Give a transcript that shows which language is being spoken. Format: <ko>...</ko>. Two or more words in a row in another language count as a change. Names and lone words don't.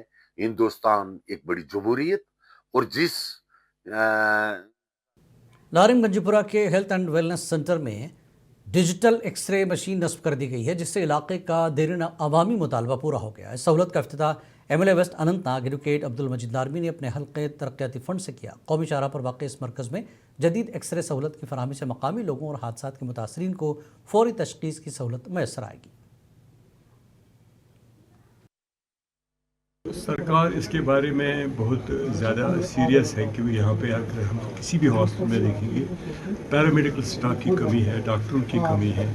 <ur>ہندوستان ایک بڑی جمہوریت اور جس لارنگ گنجی پورہ کے</ur> <en>health and wellness centre</en> <ur>میں</ur> <en>digital X-ray machine</en> <ur>نصب کر دی گئی ہے، جس سے علاقے کا دیرینہ عوامی مطالبہ پورا ہو گیا۔ اس سہولت کا افتتاح MLA ویسٹ اننت ناگ ایڈوکیٹ عبدالمجید لاروی نے اپنے حلقے ترقیاتی فنڈ سے کیا۔ قومی شاہراہ پر واقع اس مرکز میں جدید</ur> <en>X-ray</en> <ur>سہولت کی فراہمی سے مقامی لوگوں اور حادثات کے متاثرین کو فوری تشخیص کی سہولت میسر آئے گی۔ سرکار اس کے بارے میں بہت زیادہ سیریس ہے کہ یہاں پہ اگر ہم کسی بھی ہاسپٹل میں دیکھیں گے</ur> <en>paramedical staff</en> <ur>کی کمی ہے، ڈاکٹروں کی کمی ہے۔</ur>